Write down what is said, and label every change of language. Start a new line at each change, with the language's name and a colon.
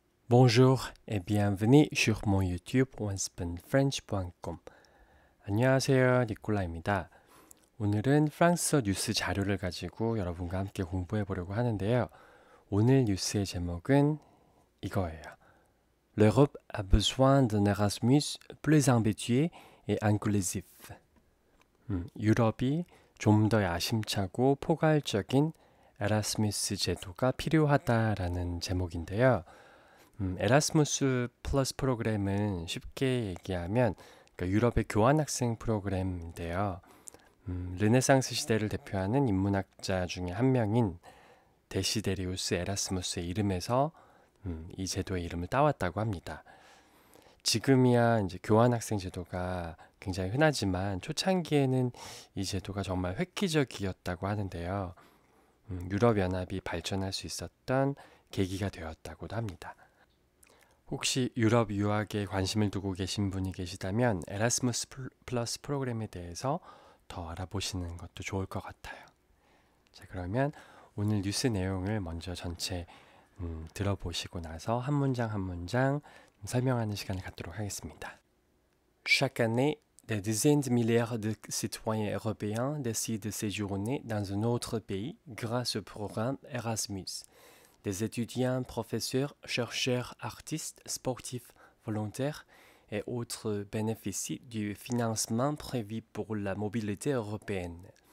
French: Bonjour et bienvenue sur mon YouTube onespeakfrench.com.
Korean: 안녕하세요, 니콜라입니다. 오늘은 프랑스어 뉴스 자료를 가지고 여러분과 함께 공부해 보려고 하는데요. 오늘 뉴스의 제목은 이거예요.
French: L'Europe a besoin d'un Erasmus plus ambitieux et inclusif.
Korean: 유럽이 좀 더 야심차고 포괄적인 에라스무스 제도가 필요하다라는 제목인데요. 에라스무스 플러스 프로그램은 쉽게 얘기하면 그러니까 유럽의 교환학생 프로그램인데요. 르네상스 시대를 대표하는 인문학자 중에 한 명인 데시데리우스 에라스무스의 이름에서 이 제도의 이름을 따왔다고 합니다. 지금이야 이제 교환학생 제도가 굉장히 흔하지만 초창기에는 이 제도가 정말 획기적이었다고 하는데요. 유럽연합이 발전할 수 있었던 계기가 되었다고도 합니다. 혹시 유럽 유학에 관심을 두고 계신 분이 계시다면 에라스무스 플러스 프로그램에 대해서 더 알아보시는 것도 좋을 것 같아요. 자, 그러면 오늘 뉴스 내용을 먼저 전체 들어보시고 나서 한 문장 한 문장 설명하는 시간을 갖도록 하겠습니다.
French: Chaque année, des dizaines de milliards de citoyens européens décident de séjourner dans un autre pays grâce au programme Erasmus. Des étudiants, professeurs, chercheurs, artistes, sportifs, volontaires et autres bénéficient du financement prévu pour la mobilité européenne.